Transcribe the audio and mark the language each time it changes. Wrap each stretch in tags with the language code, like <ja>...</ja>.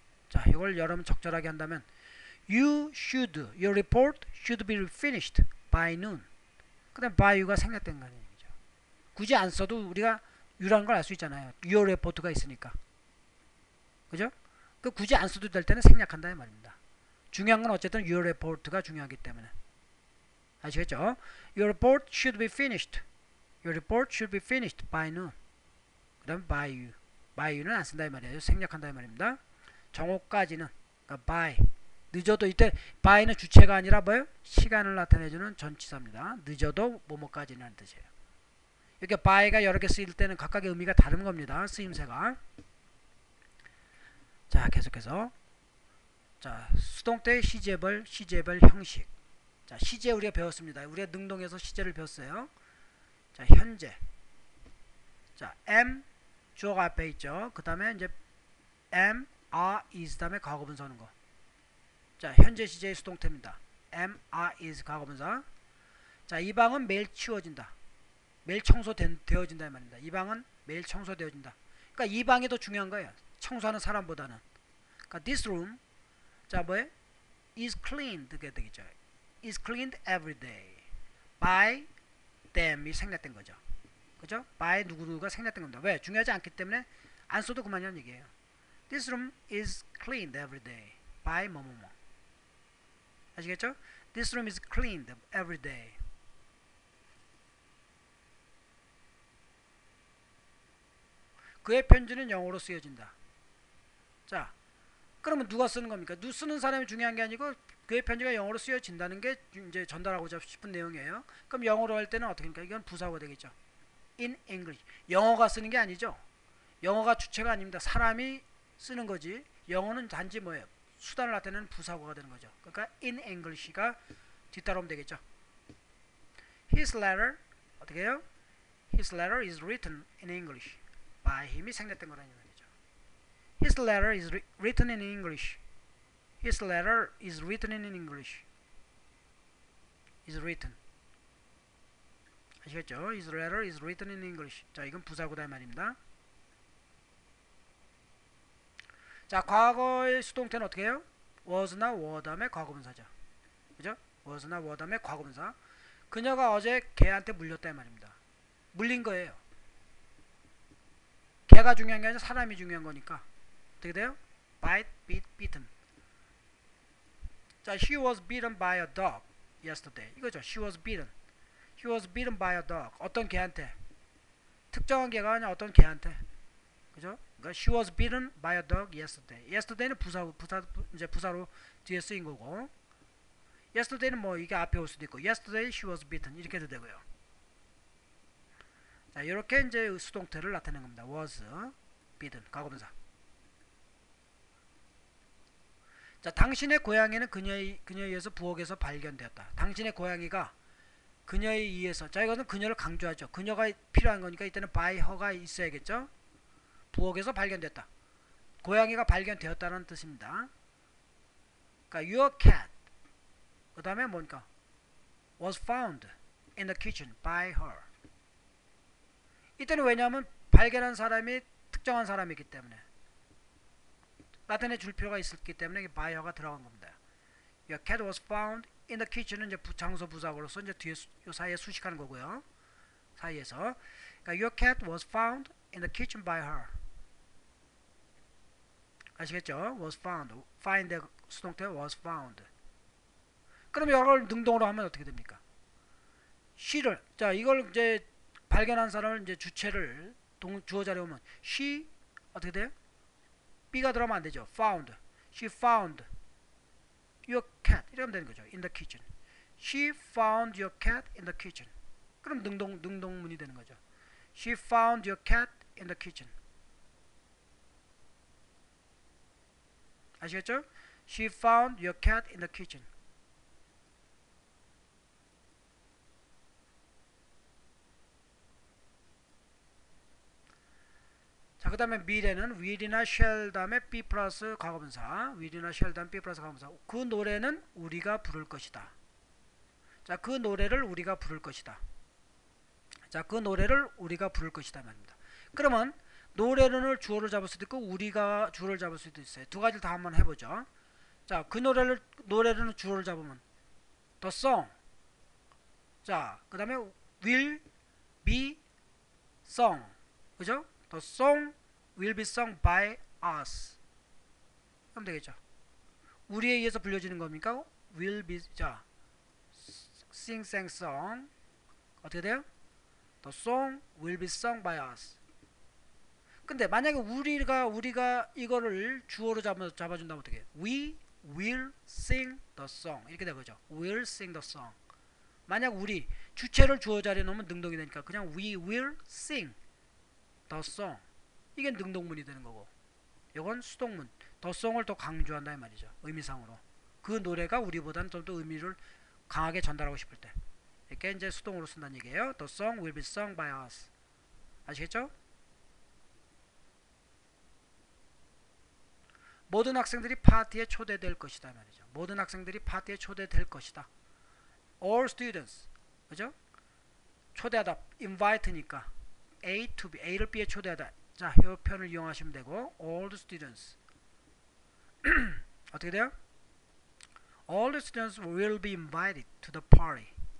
<ko>자, 이걸 여러분 적절하게 한다면</ko> <en>your report should be finished by noon.</en> <ko>그 다음 by you가 생략된 거 아니죠. 굳이 안 써도 우리가 you라는 걸 알 수 있잖아요. your report가 있으니까. 그죠? 그 굳이 안 써도 될 때는 생략한다 이 말입니다. 중요한 건 어쨌든 your report가 중요하기 때문에. 아시겠죠?</ko> <en>Your report should be finished. Your report should be finished by noon.</en> <ko>그 다음에</ko> <en>by you.</en> <ko>by you는 안 쓴다 이 말이에요. 생략한다 이 말입니다. 정오까지는 그러니까 by 늦어도 이때 by는 주체가 아니라 뭐예요? 시간을 나타내주는 전치사입니다. 늦어도 뭐뭐까지는 하는 뜻이에요. 이렇게 by가 여러 개 쓰일 때는 각각의 의미가 다른 겁니다. 쓰임새가. 자, 계속해서 자, 수동태 시제벌 형식. 자, 시제 우리가 배웠습니다. 우리가 능동에서 시제를 배웠어요. 자, 현재. 자, am 주어가 앞에 있죠. 그 다음에 이제 am, are, is 다음에 과거분사 하는 거. 자, 현재 시제의 수동태입니다. am, are, is 과거분사. 자, 이 방은 매일 치워진다. 매일 청소되어진다 이 말입니다. 이 방은 매일 청소되어진다. 그러니까 이 방이 더 중요한 거예요. 청소하는 사람보다는. 그러니까 this room 자, 뭐예요?</ko> <en>is cleaned</en> <ko>가 되겠죠.</ko> <en>is cleaned every day by them이</en> <ko>생략된 거죠. 그죠? by 누구누구가 생략된 겁니다. 왜? 중요하지 않기 때문에 안 써도 그만이라는 얘기예요.</ko> <en>This room is cleaned every day by 뭐뭐뭐.</en> <ko>아시겠죠?</ko> <en>This room is cleaned every day.</en> <ko>그의 편지는 영어로 쓰여진다. 자, 그러면 누가 쓰는 겁니까? 쓰는 사람이 중요한 게 아니고 그의 편지가 영어로 쓰여진다는 게 이제 전달하고자 싶은 내용이에요. 그럼 영어로 할 때는 어떻게 합니까? 이건 부사가 되겠죠. In English. 영어가 쓰는 게 아니죠. 영어가 주체가 아닙니다. 사람이 쓰는 거지. 영어는 단지 뭐예요? 수단을 나타내는 부사고가 되는 거죠. 그러니까 in English가 뒤따라오면 되겠죠. His letter 어떻게 해요?</ko> <en>His letter is written in English.</en> <ko>by him이 생략된 거라는 말이죠.</ko> <en>His letter is written in English. His letter is written in English. is written. 아시겠죠? His letter is written in English.</en> <ko>자, 이건 부사고다 말입니다. 자, 과거의 수동태는 어떻게 해요? was나 were 다음에 과거분사죠. 그죠? was나 were 다음에 과거분사. 그녀가 어제 개한테 물렸다 말입니다. 물린 거예요. 개가 중요한 게 아니라 사람이 중요한 거니까.</ko> <en>어떻게 돼요? bite, beat, beaten. 자, she was beaten by a dog yesterday. 이거죠. she was beaten. She was beaten by a dog.</en> <ko>어떤 개한테? 특정한 개가 아니라 어떤 개한테. 그죠?</ko> <en>그러니까 she was beaten by a dog yesterday.</en> <ko>yesterday는 부사로 뒤에 쓰인 거고. yesterday는 뭐 이게 앞에 올 수도 있고.</ko> <en>yesterday she was beaten 이렇게도 되고요.</en> <ko>자, 이렇게 이제 수동태를 나타낸 겁니다.</ko> <en>was beaten 과거분사.</en> <ko>자, 당신의 고양이는 그녀에 의해서 부엌에서 발견되었다. 당신의 고양이가 그녀에 의해서. 자, 이거는 그녀를 강조하죠. 그녀가 필요한 거니까 이때는 by her가 있어야겠죠. 부엌에서 발견됐다. 고양이가 발견되었다는 뜻입니다.</ko> <en>그러니까 your cat</en> <ko>그 다음에 뭐니까</ko> <en>was found in the kitchen by her.</en> <ko>이때는 왜냐하면 발견한 사람이 특정한 사람이기 때문에 나타내 줄 필요가 있었기 때문에 by her가 들어간 겁니다.</ko> <en>Your cat was found in the kitchen</en> <ko>은 이제 장소 부사고로서 이제 뒤에 요 사이에 수식하는 거고요. 사이에서.</ko> <en>그러니까 your cat was found in the kitchen by her. 아시겠죠? was found. find 수동태 was found.</en> <ko>그럼 이걸 능동으로 하면 어떻게 됩니까? she를 자, 이걸 이제 발견한 사람을 이제 주체를 주어 자리에 오면 she 어떻게 돼요?</ko> <en>B가 들어가면 안 되죠. found. She found your cat.</en> <ko>이러면 되는 거죠.</ko> <en>in the kitchen. She found your cat in the kitchen.</en> <ko>그럼 능동문이 되는 거죠.</ko> <en>She found your cat in the kitchen.</en> <ko>아시겠죠?</ko> <en>She found your cat in the kitchen.</en> <ko>자, 그 다음에 미래는 will이나 shall 다음에 be 플러스 과거분사. will이나 shall 다음에 be 플러스 과거분사. 그 노래는 우리가 부를 것이다. 자, 그 노래를 우리가 부를 것이다. 자, 그 노래를 우리가 부를 것이다 말입니다. 그러면 노래를 주어를 잡을 수도 있고 우리가 주어를 잡을 수도 있어요. 두 가지를 다 한번 해보죠. 자, 그 노래를 주어를 잡으면 the song. 자, 그 다음에 will be sung. 그죠?</ko> <en>The song will be sung by us.</en> <ko>그럼 되겠죠. 우리에 의해서 불려지는 겁니까?</ko> <en>will be 자 sing, sang, song 어떻게 돼요? The song will be sung by us.</en> <ko>근데 만약에 우리가 이거를 주어로 잡아준다면 어떻게 해?</ko> <en>We will sing the song</en> <ko>이렇게 되거죠.</ko> <en>Will sing the song.</en> <ko>만약 우리 주체를 주어 자리에 놓으면 능동이 되니까 그냥</ko> <en>we will sing the song</en> <ko>이게 능동문이 되는 거고, 이건 수동문 the song을 더 강조한다 이 말이죠. 의미상으로 그 노래가 우리보다는 좀 더 의미를 강하게 전달하고 싶을 때 이렇게 이제 수동으로 쓴다는 얘기예요.</ko> <en>The song will be sung by us.</en> <ko>아시겠죠? 모든 학생들이 파티에 초대될 것이다 말이죠. 모든 학생들이 파티에 초대될 것이다. All students, 그죠? 초대하다, invite니까 A to B, A를 B에 초대하다. 자, 이 표현을 이용하시면 되고, all the students 어떻게 돼요?</ko> <en>All the students will be invited to the party.</en>